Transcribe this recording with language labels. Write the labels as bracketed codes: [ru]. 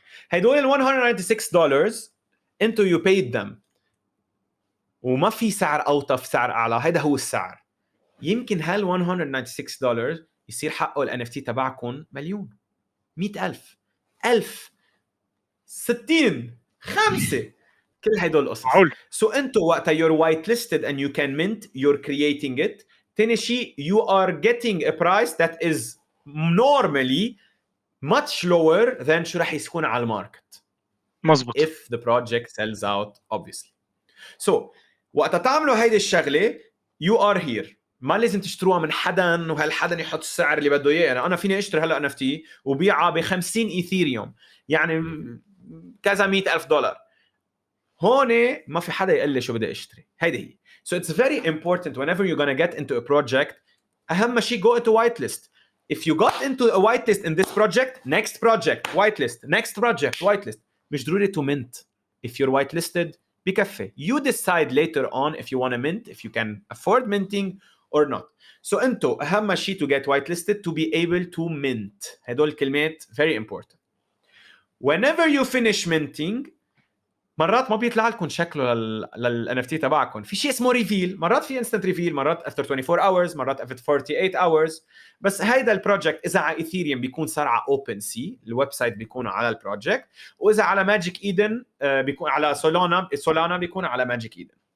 [ar] هدول ال $196 انتو [en] you paid them [ar] وما في سعر اوطى في سعر اعلى. هيدا هو السعر. يمكن هال $196 يصير حقه ال NFT تبعكم مليون 100,000 1000 60 5 كل هدول القصص. [en] So [ar] انتو وقتا [en] you're whitelisted and you can mint you're creating it. [ar] تاني شيء [en] you are getting a price that is normally much lower than [ar] شو رح يكون على الماركت. مزبوط. [en] If the project sells out obviously. So [ar] وقتا تعملوا هيدي الشغلة [en] you are here [ar] ما لازم تشتروها من حدا وهالحدا يحط السعر اللي بده اياه. يعني انا فيني اشتري هلا NFT وبيعها ب 50 ايثيريوم، يعني كذا $100,000. هون ما في حدا يقول لي شو بدي اشتري. هيدي هي. [en] So it's very important whenever you're gonna get into a project. [ar] أهم شيء [en] go into whitelist. If you got into a whitelist in this project, next project whitelist, next project whitelist. [ar] مش ضروري [en] to mint. If you're whitelisted [ar] بكفي. [en] You decide later on if you want to mint, if you can afford minting or not. So [ar] انتو أهم شيء [en] to get whitelisted to be able to mint. [ar] هدول الكلمات [en] very important. Whenever you finish minting, [ar] مرات ما بيطلع لكم شكله لل NFT تبعكم. في شيء اسمه ريفيل، مرات في instant ريفيل، مرات [en] after 24 hours، [ar] مرات [en] after 48 hours. [ar] بس هيدا البروجكت اذا على ايثيريوم بيكون صار على OpenSea، الويب سايت بيكون على البروجكت، واذا على ماجيك ايدن بيكون على سولانا بيكون على ماجيك ايدن.